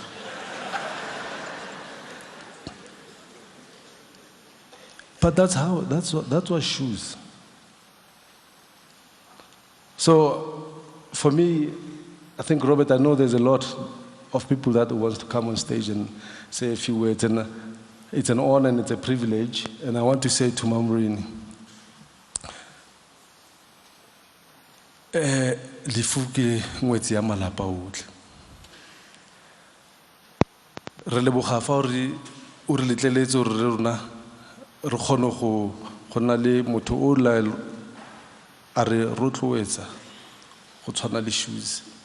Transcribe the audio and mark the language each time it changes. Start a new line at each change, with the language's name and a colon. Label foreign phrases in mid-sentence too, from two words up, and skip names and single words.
English: But that's what Shoes. So, for me, I think, Robert, I know there's a lot of people that wants to come on stage and say a few words, and it's an honor and it's a privilege. And I want to say to Mamrini,
Tswana: lefu ke ngwetsi ya malapa otlhe. Re leboga fa o re letleletse gore re rona re kgone go nna le motho o la a re rotloetsa go tshwana le Shoes.